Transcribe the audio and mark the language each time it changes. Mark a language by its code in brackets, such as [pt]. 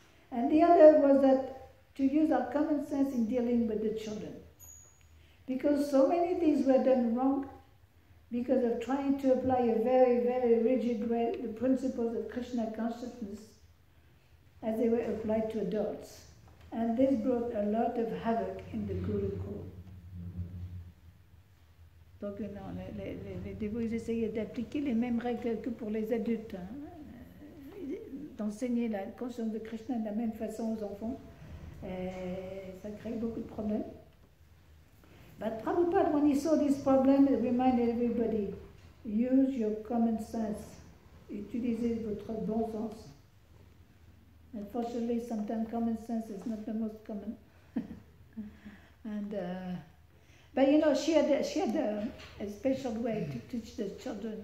[en] And the other was that to use our common sense in dealing with the children. Because so many things were done wrong because of trying to apply a very, very rigid way the principles of Krishna consciousness as they were applied to adults. And this brought a lot of havoc in the Gurukul. [fr] Donc non, les dévots essayaient d'appliquer les mêmes règles que pour les adultes, hein, d'enseigner la conscience de Krishna de la même façon aux enfants. Et ça crée beaucoup de problèmes. [en] But Prabhupada, when he saw this problem, he reminded everybody, use your common sense. [fr] Utilisez votre bon sens. [en] Unfortunately, sometimes common sense is not the most common. And but you know, she had a special way to teach the children.